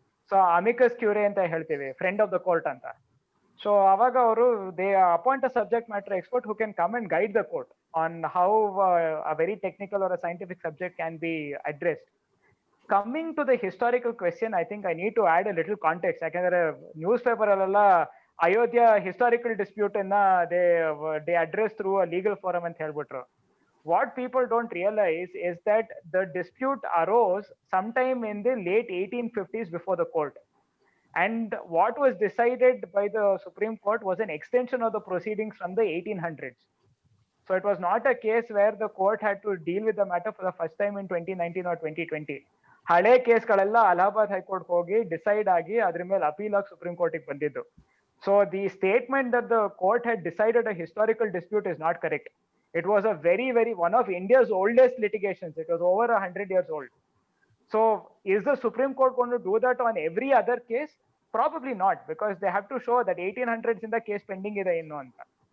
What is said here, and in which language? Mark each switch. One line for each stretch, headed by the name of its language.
English: so amicus curiae
Kannada: ಅಂತ ಹೇಳ್ತೀವಿ,
English: friend of the court
Kannada: ಅಂತ. ಸೊ ಅವಾಗ ಅವರು
English: They appoint a subject matter expert who can come and guide the court on how a very technical or a scientific subject can be addressed. Coming to the historical question, I think I need to add a little context.
Kannada: ಯಾಕಂದ್ರೆ news paper ಅಲ್ಲೆಲ್ಲ Ayodhya historical dispute ಅನ್ನ
English: they address through a legal forum
Kannada: ಅಂತ ಹೇಳ್ಬಿಟ್ರು.
English: What people don't realize is that the dispute arose sometime in the late 1850s before the court. And what was decided by the Supreme Court was an extension of the proceedings from the 1800s. So it was not a case where the court had to deal with the matter for the first time in 2019 or 2020.
Kannada: ಹಳೆ ಕೇಸ್ಗಳೆಲ್ಲ Allahabad high court ಹೋಗಿ decide ಆಗಿ ಅದ್ರ ಮೇಲೆ appeal ಆಗಿ supreme ಕೋರ್ಟಿಗೆ ಬಂದಿದ್ದು.
English: So the statement that the court had decided a historical dispute is not correct. It was a very, very one of India's oldest litigations. It was over 100 years old. So is the Supreme Court going to do that on every other case? Probably not, because they have to show that 1800s in the case pending
Kannada: ide innu anta.